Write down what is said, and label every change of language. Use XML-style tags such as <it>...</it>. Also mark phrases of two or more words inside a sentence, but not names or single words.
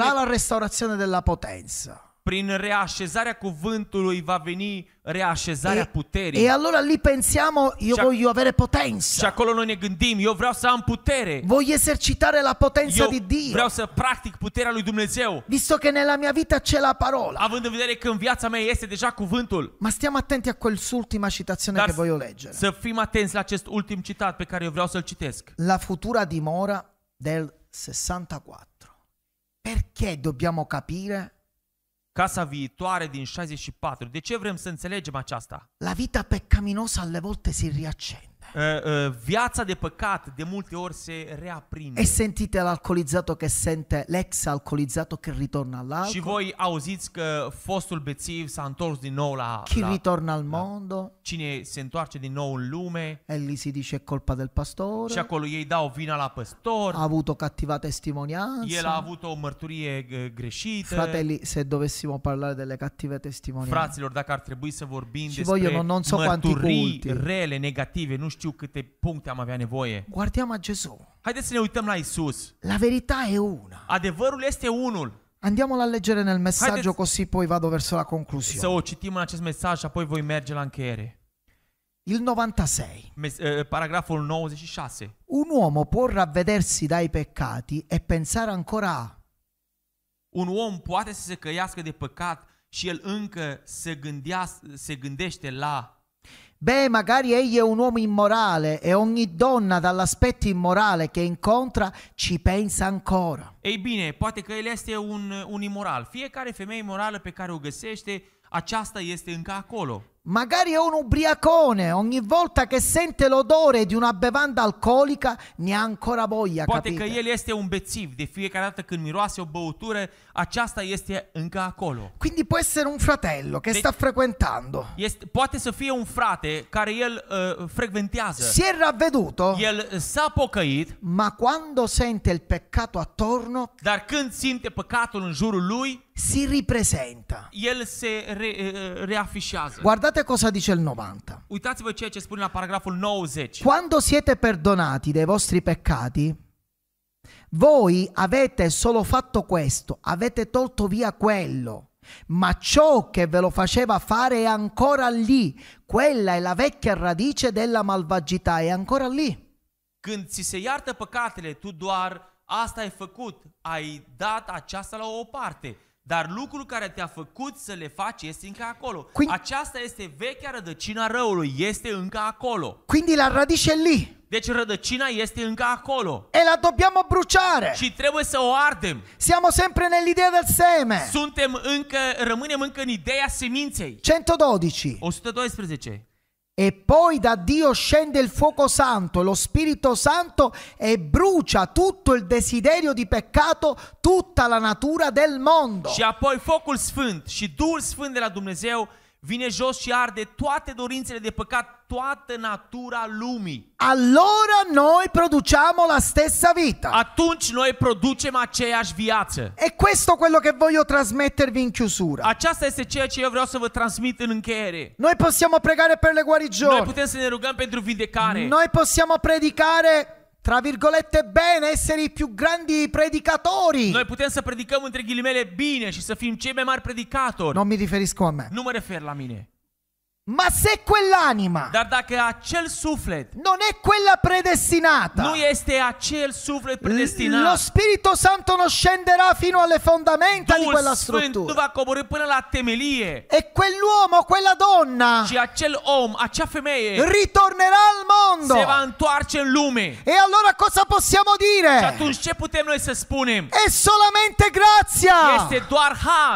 <ro>spune-</ro> <it>la restaurazione della potenza.</it> <ro>Prin reașezarea cuvântului va veni reașezarea puterii.</ro> <it>E allora lì pensiamo, io</it> <ro>Și</ro> <it>voglio avere</it> <ro>Și</ro> <it>potenza.</it> <ro>acolo noi ne gândim, eu vreau să am putere.</ro> <it>Voglio esercitare la potenza</it> <ro>Eu</ro> <it>di Dio.</it> <ro>vreau să practic puterea lui Dumnezeu.</ro> <it>Visto che nella mia vita c'è la parola.</it> <ro>Având în vedere că în viața mea este deja cuvântul.</ro> <it>Ma stiamo attenti a quell'ultima citazione</it> <ro>Dar</ro> <it>che voglio leggere.</it> <ro>să fim atenți la acest ultim citat pe care eu vreau să-l citesc.</ro> <it>La futura dimora del 64. Perché dobbiamo capire?</it> <ro>Casa viitoare din 64. De ce vrem să înțelegem aceasta?</ro> <it>La vita peccaminosa alle volte si riaccende.</it> <ro>Viața de păcat de multe ori se reaprinde.</ro> <it>E sentite l'alcolizzato che sente l'ex alcolizzato che ritorna</it> <ro>Și</ro> <it>all'alcol,</it> <ro>voi auziți că fostul bețiv s-a întors din nou</ro> <it>chi ritorna al mondo</it> <ro>cine se întoarce din nou în lume</ro> <it>e lì si dice è colpa del</it> <ro>și</ro> <it>pastore,</it> <ro>acolo ei dau vina la păstor.</ro> <it>ha avuto cattiva</it> <ro>El a</ro> <it>testimonianza.</it> <ro>avut o mărturie greșită.</ro> <it>Fratelli, se dovessimo parlare delle cattive testimonianze,</it> <ro>Fraților, dacă ar trebui să vorbim Și despre</ro> <it>vogliono non so quanti</it> <ro>mărturii</ro> <it>culti.</it> <ro>rele, negative, nu știu câte puncte am avea nevoie.</ro> <it>guardiamo a Gesù.</it> <ro>Haideți să ne uităm la Isus.</ro> <it>La verità è una.</it> <ro>Adevărul este unul.</ro> <it>Andiamola a leggere nel messaggio,</it> <ro>Haideți-</ro> <it>così poi vado verso la</it> <ro>Să</ro> <it>conclusione.</it> <ro>o citim în acest mesaj și apoi voi merge la încheiere.</ro> <it>Il 96.</it> <ro>Paragraful 96.</ro> <it>Un uomo può ravvedersi dai peccati e pensare ancora a.</it> <ro>Un om poate să se căiască de păcat și el încă se gândește la...</ro> <it>Beh, magari egli è un uomo immorale e ogni donna dall'aspetto immorale che incontra ci pensa ancora.</it> <ro>Ei bine, poate că el este un imoral. Fiecare femeie imorală pe care o găsește, aceasta este încă acolo.</ro> <it>Magari è un ubriacone, ogni volta che sente l'odore di una bevanda alcolica ne ha ancora voglia,</it> <ro>Poate</ro> <it>capite?</it> <ro>că el este un bețiv. De fiecare dată când miroase o băutură, aceasta este încă acolo.</ro> <it>Quindi può essere un fratello che sta frequentando.</it> <ro>Poate să fie un frate care el frecventează.</ro> <it>Si è ravveduto,</it> <ro>El s-a pocăit,</ro> <it>ma quando sente il peccato attorno intorno,</it> <ro>Dar când simte păcatul în jurul lui,</ro> <it>si ripresenta.</it> <ro>el se reafișează.</ro> <it>Guardate cosa dice il 90.</it> <ro>Uitați-vă ceea ce spune la paragraful 90.</ro> <it>Quando siete perdonati dei vostri peccati, voi avete solo fatto questo, avete tolto via quello, ma ciò che ve lo faceva fare è ancora lì. Quella è la vecchia radice della malvagità, è ancora lì.</it> <ro>Când ți se iartă păcatele, tu doar asta ai făcut, ai dat aceasta la o parte. Dar lucrul care te-a făcut să le faci este încă acolo. Aceasta este vechea rădăcina răului, este încă acolo.</ro> <it>Quindi la radice è lì.</it> <ro>Deci rădăcina este încă acolo.</ro> <it>E la dobbiamo bruciare.</it> <ro>Și trebuie să o ardem.</ro> <it>Siamo sempre nell'idea del seme.</it> <ro>Rămânem încă în ideea seminței. 112. 112.</ro> <it>E poi da Dio scende il fuoco santo, lo Spirito Santo, e brucia tutto il desiderio di peccato, tutta la natura del mondo.</it> <ro>Și apoi focul sfânt și Duhul Sfânt de la Dumnezeu vine jos și arde toate dorințele de păcat, toată natura lumii.</ro> <it>Allora noi produciamo la stessa vita.</it> <ro>Atunci noi producem aceeași viață.</ro> <it>E questo quello che voglio trasmettervi in chiusura.</it> <ro>Aceasta este ceea ce eu vreau să vă transmit în încheiere.</ro> <it>Noi possiamo pregare per le guarigioni.</it> <ro>Noi putem să ne rugăm pentru vindecare.</ro> <it>Noi possiamo predicare, tra virgolette, bene, essere i più grandi predicatori.</it> <ro>Noi putem să predicăm între ghilimele bine și să fim cei mai mari predicatori.</ro> <it>Non mi riferisco a me.</it> <ro>Nu mă refer la mine.</ro> <it>Ma se quell'anima</it> <ro>Dar dacă acel suflet</ro> <it>non è quella predestinata,</it> <ro>nu este acel suflet predestinat,</ro> <it>lo Spirito Santo non scenderà fino alle fondamenta di quella</it> <ro>Duhul Sfânt nu</ro> <it>struttura.</it> <ro>va coborî până la temelie.</ro> <it>E quell'uomo, quella donna</it> <ro>Și acel om, acea femeie</ro> <it>ritornerà al mondo.</it> <ro>se va întoarce în lume.</ro> <it>E allora cosa possiamo</it> <ro>Și</ro> <it>dire?</it> <ro>atunci ce putem noi să spunem?</ro> <it>È solamente grazia.</it> <ro>Este doar har.</ro>